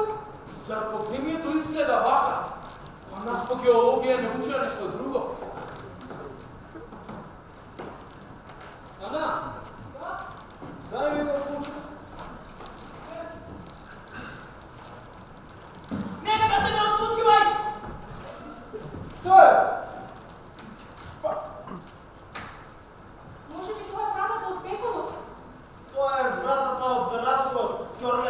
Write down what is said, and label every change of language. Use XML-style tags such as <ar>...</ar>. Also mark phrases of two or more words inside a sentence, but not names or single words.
<mk>Зар подземјето изгледа вака? А нас по геологија не учија нешто друго. Ana, Да.</mk> <sr>daj mi ga kuću.</sr> <mk>Нека те не отклучувај! Што е? Може би тоа е вратата од пеколот. Тоа е вратата од терасот, ќорле.</mk>